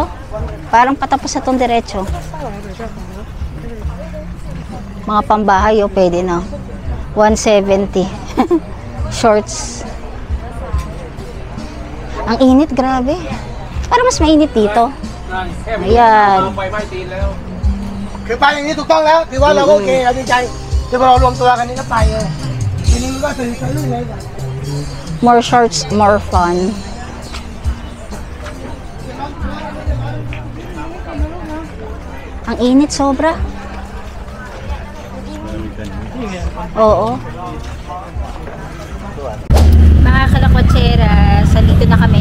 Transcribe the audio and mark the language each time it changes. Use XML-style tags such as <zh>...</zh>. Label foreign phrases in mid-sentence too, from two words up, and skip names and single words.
<tl>Parang patapos na itong diretso. Mga pambahay, oh, pwede na. 170. Shorts. Ang init, grabe. Parang mas mainit dito. Ayan. คือไปอย่างนี้ถูกต้องแล้วถือว่าเราโอเคเราดีใจที่พอเรารวมตัวกันนี่ก็ไปเลยทีนี้มันก็ตื่นใจรุ่นเลย</tl> <en>More shorts, more fun.</en> <tl>Ang init, sobra. Oo. Mga kalakotsera, salito na kami.</tl>